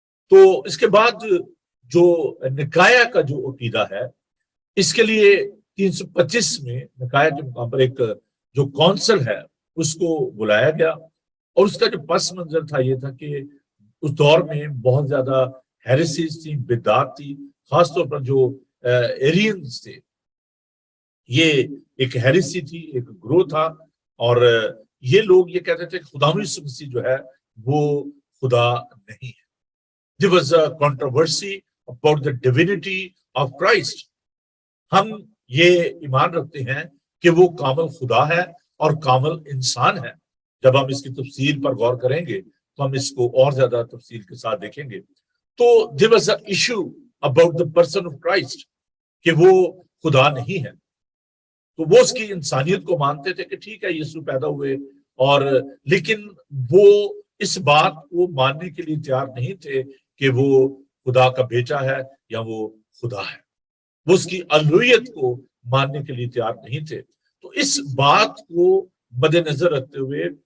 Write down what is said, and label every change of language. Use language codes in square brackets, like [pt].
[ur] تو اس کے بعد جو نکایا کا جو عقیدہ ہے اس کے لیے 325 میں نکایا کے مقام پر ایک جو کونسل ہے اس کو بلایا گیا, اور اس کا جو پس منظر تھا یہ تھا کہ اس دور میں بہت زیادہ ہیریسیز تھی, بدعات تھی, خاص طور پر جو ایرینز تھے. یہ ایک ہیریسی تھی, ایک گروہ تھا, اور یہ لوگ یہ کہتے تھے کہ خداوند یسوع مسیح جو ہے وہ خدا نہیں ہے. [en] There was a controversy about the divinity of Christ. [ur] ہم یہ ایمان رکھتے ہیں کہ وہ کامل خدا ہے اور کامل انسان ہے. جب ہم اس کی تفصیل پر غور کریں گے تو ہم اس کو اور زیادہ تفصیل کے ساتھ دیکھیں گے. تو [en] there was an issue about the person of Christ [ur] کہ وہ خدا نہیں ہے. تو وہ اس کی انسانیت کو مانتے تھے کہ ٹھیک ہے یسوع پیدا ہوئے, اور لیکن وہ اس بات کو ماننے کے لیے تیار نہیں تھے کہ وہ خدا کا بیٹا ہے یا وہ خدا ہے. وہ اس کی الوہیت کو ماننے کے لیے تیار نہیں تھے. تو اس بات کو مد نظر رکھتے ہوئے